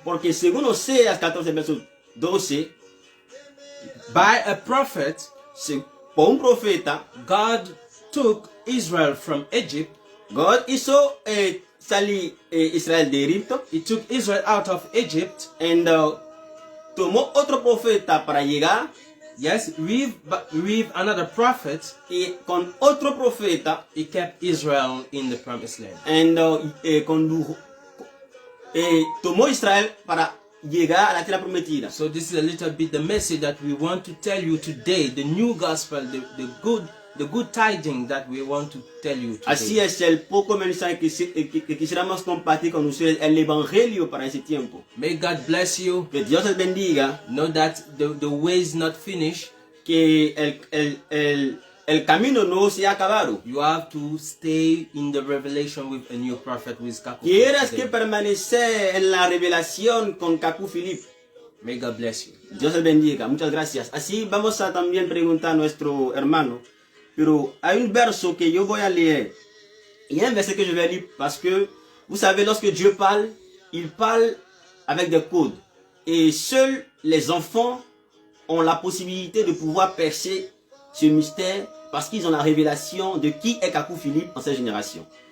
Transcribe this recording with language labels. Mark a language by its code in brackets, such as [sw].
[es] porque según Oseas 14 verso 12, [en] by a prophet, [es] por un profeta, [en] God took Israel from Egypt. God [es] hizo salir Israel de Egipto. [en] He took Israel out of Egypt. And [es] tomó otro profeta para llegar. [en] Yes, with another prophet, [es] y con otro profeta, [en] he kept Israel in the promised land. [es] condujo, tomó Israel para llegar a la tierra prometida. [en] So this is a little bit the message that we want to tell you today, the new gospel, the good tidings that we want to tell you today. [es] Así es el poco mensaje que quisiéramos compartir con ustedes, el evangelio para ese tiempo. [en] May God bless you. [es] Que Dios les bendiga. [en] Know that the way is not finished. [es] Que el camino no se ha acabado. [en] You have to stay in the revelation with a new prophet who is Kaku. [es] Tienes que permanecer en la revelación con Kaku Philippe. [en] May God bless you. [es] Dios les bendiga. Muchas gracias. Así vamos a también preguntar a nuestro hermano. Pero hay un verso que yo voy a leer. [fr] Il y a un verset que je vais lire parce que, vous savez, lorsque Dieu parle, il parle avec des codes. Et seuls les enfants ont la possibilité de pouvoir percer ce mystère parce qu'ils ont la révélation de qui est Kaku Philippe en cette génération.